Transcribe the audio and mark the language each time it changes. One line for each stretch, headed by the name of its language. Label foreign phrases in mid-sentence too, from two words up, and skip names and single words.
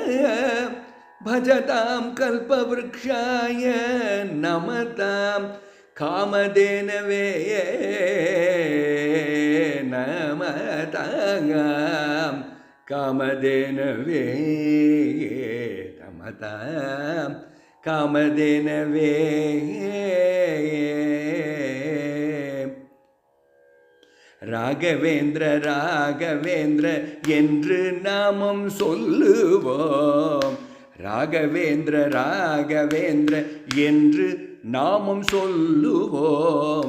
Sanskrit: भजतां कल्पवृक्षाय नमतां कामधेनवे नमतां कामधेनवे नमतां कामधेनवे
Tamil: ராகவேந்திர ராகவேந்திர என்று நாமம் சொல்லுவோம். ராகவேந்திர ராகவேந்திர என்று நாமம் சொல்லுவோம்.